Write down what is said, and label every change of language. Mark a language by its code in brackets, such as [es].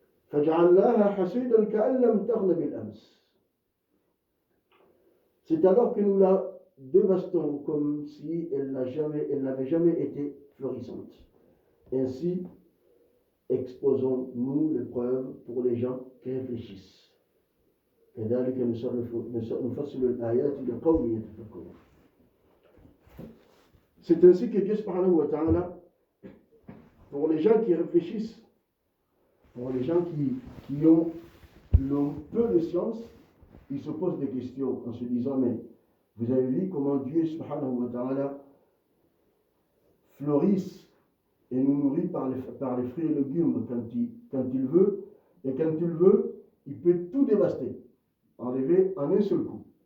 [ar] فَجَعَلْنَاهَا حَصِيدًا كَأَن لَّمْ تَغْنَ بِالْأَمْسِ. [fr] C'est alors que nous la dévastons comme si elle n'avait jamais été florissante. Ainsi, exposons-nous les preuves pour les gens qui réfléchissent. [ar] كذلك نفصل الآيات لقوم يتفكرون. [fr] C'est ainsi que Dieu subhanahu wa ta'ala, pour les gens qui réfléchissent, pour les gens qui ont peu de science, ils se posent des questions en se disant, mais vous avez vu comment Dieu subhanahu wa ta'ala fleurisse et nous nourrit par les fruits et légumes quand il veut, et quand il veut, il peut tout dévaster, enlever en un seul coup.